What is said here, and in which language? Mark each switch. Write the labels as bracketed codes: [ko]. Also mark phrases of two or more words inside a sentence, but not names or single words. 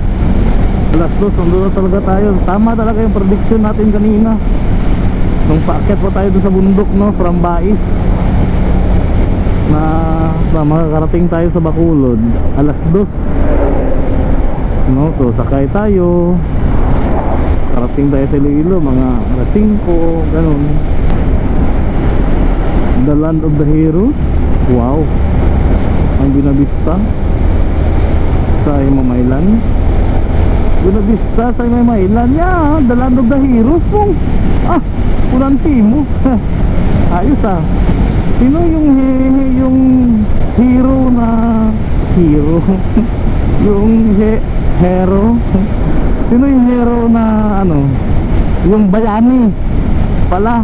[tl] Alas 2, nandun na talaga tayo. Tama talaga yung prediction natin kanina nung paakyat pa tayo dun sa bundok no, from Bais, na makakarating tayo sa Bacolod alas 2 no. So sakay tayo, karating tayo sa Iloilo mga alas 5, ganun. [en] The Land of the Heroes. [tl] Wow, ang Binavista sa Himamaylan. Binavista sa Himamaylan. [en] Yeah, The Land of the Heroes po. [tl] Ah, Pulanti mo. Ayos ah. Sino yung hero na hero? Yung hero? Sino yung hero na ano? Yung bayani pala.